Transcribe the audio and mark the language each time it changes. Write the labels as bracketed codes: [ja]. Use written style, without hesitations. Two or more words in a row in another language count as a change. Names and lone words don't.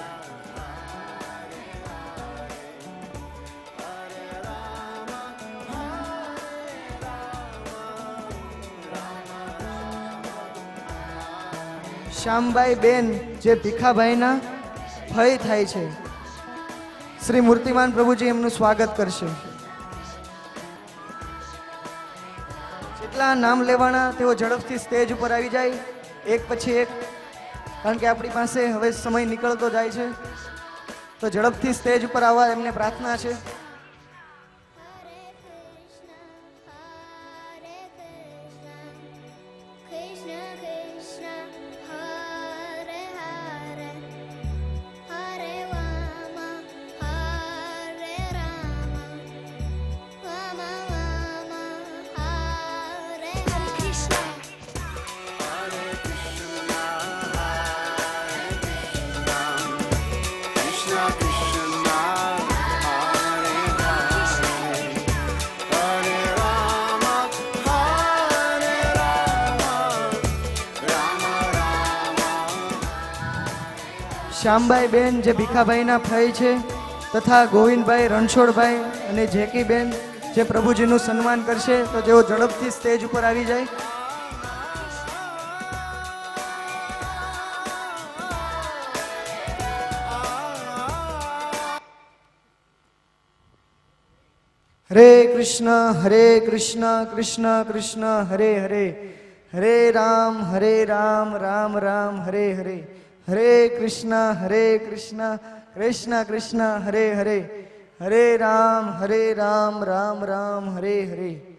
[gu] શ્યામબાઈ બેન જે ભીખાભાઈના ફઈ થાય છે, શ્રી મૂર્તિમાન પ્રભુજી એમનું સ્વાગત કરશે. જેટલા નામ લેવાના તેઓ ઝડપથી સ્ટેજ ઉપર આવી જાય, એક પછી એક, કારણ કે આપણી પાસે હવે સમય નીકળતો જાય છે. તો ઝડપથી સ્ટેજ ઉપર આવવા એમને પ્રાર્થના છે. [sa] कृष्ण कृष्ण हरे हरे हरे राम हरे राम राम राम हरे हरे कृष्ण कृष्ण कृष्ण हरे हरे हरे राम हरे राम राम राम. [gu] શ્યામબાઈ બેન જે ભીખાભાઈના ફઈ છે, તથા ગોવિંદભાઈ રણછોડભાઈ અને જેકીબેન જે પ્રભુજીનું સન્માન કરશે. તો જેઓ ઝડપથી સ્ટેજ ઉપર આવી જાય. [sa] હરે કૃષ્ણ કૃષ્ણ કૃષ્ણ હરે હરે, હરે રામ રામ રામ હરે હરે, હરે કૃષ્ણ કૃષ્ણ કૃષ્ણ હરે હરે, હરે રામ રામ રામ હરે હરે.